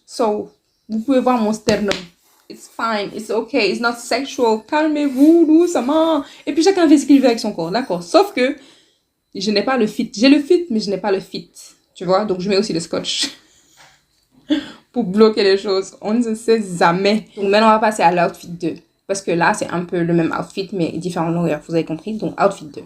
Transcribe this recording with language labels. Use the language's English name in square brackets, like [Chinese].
[French] So, vous pouvez voir mon sternum. [English] It's fine, it's okay, it's not sexual. [French] Calmez-vous doucement. Et puis chacun fait ce qu'il veut avec son corps, d'accord. Sauf que je n'ai pas le fit. J'ai le fit, mais je n'ai pas le fit. Tu vois, donc je mets aussi le scotch pour bloquer les choses. On ne sait jamais. Donc maintenant, on va passer à l'outfit 2. Parce que là, c'est un peu le même outfit, mais différentes longueurs, vous avez compris. Donc, outfit 2.